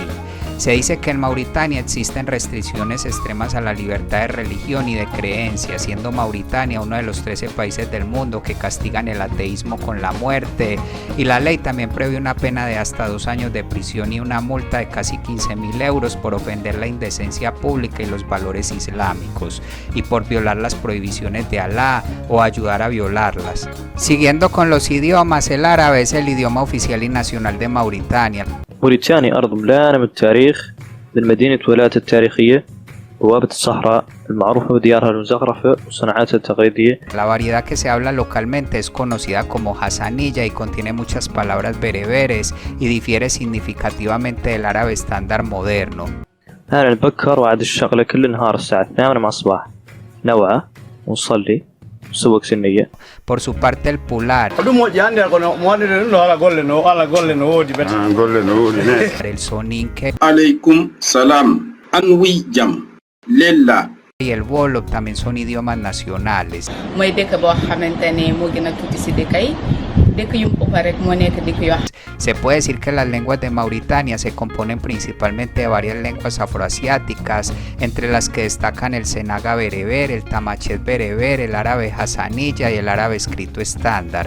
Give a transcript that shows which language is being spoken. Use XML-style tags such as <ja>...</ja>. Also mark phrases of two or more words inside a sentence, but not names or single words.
<es>Se dice que en Mauritania existen restricciones extremas a la libertad de religión y de creencia, siendo Mauritania uno de los 13 países del mundo que castigan el ateísmo con la muerte, y la ley también prevé una pena de hasta 2 años de prisión y una multa de casi 15.000 euros por ofender la indecencia pública y los valores islámicos, y por violar las prohibiciones de Alá o ayudar a violarlas. Siguiendo con los idiomas, el árabe es el idioma oficial y nacional de Mauritania.</es> <ar>موريتانيا أرض مليانة بالتاريخ بالمدينة ولاية التاريخية بوابة الصحراء المعروفة بديارها المزخرفة وصناعاتها التقليدية.</ar> <es>La variedad que se habla localmente es conocida como hasanilla y contiene muchas palabras bereberes y difiere significativamente del árabe estándar moderno.</es> <ar>أنا نبكر وعد الشغلة كل نهار الساعة 8 مع الصباح نوعى ونصلي.</ar> <es>Por su parte, el pular, el soninke,</es> <ar>عليكم السلام</ar> <ff>anwi jam lella</ff> <es>y el Wolof también son idiomas nacionales. Se puede decir que las lenguas de Mauritania se componen principalmente de varias lenguas afroasiáticas, entre las que destacan el senaga bereber, el tamachet bereber, el árabe hasanilla y el árabe escrito estándar.</es>